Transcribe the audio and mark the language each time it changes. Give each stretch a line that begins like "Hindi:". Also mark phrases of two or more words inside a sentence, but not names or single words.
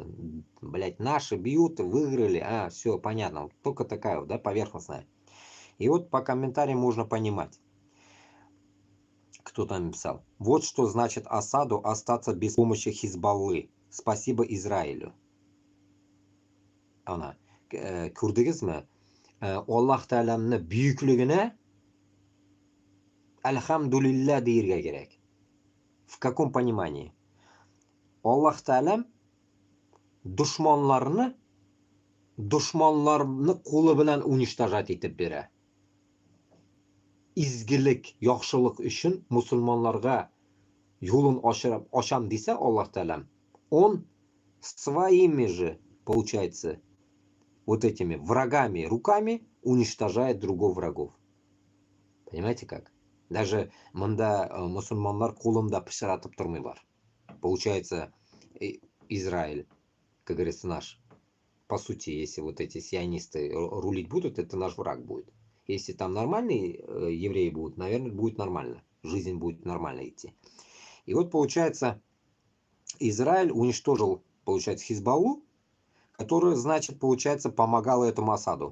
Russian: Блять, наши бьют, выиграли. А, все, понятно. Вот только такая вот, да, поверхностная. И вот по комментариям можно понимать, кто там написал. Вот что значит Асаду остаться без помощи Хизбаллы. Спасибо Израилю.
Uzbek: Ana, ko'rdingizmi? Alloh taolamni buyukligini alhamdulillah deyirga kerak.
Russian: В каком понимании?
Uzbek: Alloh taolam dushmonlarni qo'li bilan уничтожать etib beradi. Izgilik, yaxshilik uchun musulmonlarga yo'lin ocham desa Alloh taolam,
Russian: он своими же, получается, вот этими врагами руками уничтожает других врагов. Понимаете как?
Kazakh: Даже мында мусульманлар қолында пышыратып тұрмайлар.
Russian: Получается, Израиль, как говорится, наш. По сути, если вот эти сионисты рулить будут, это наш враг будет. Если там нормальные евреи будут, наверное, будет нормально. Жизнь будет нормально идти. И вот, получается, Израиль уничтожил, получается, Хизбаллу, которая, значит, получается, помогала этому Асаду.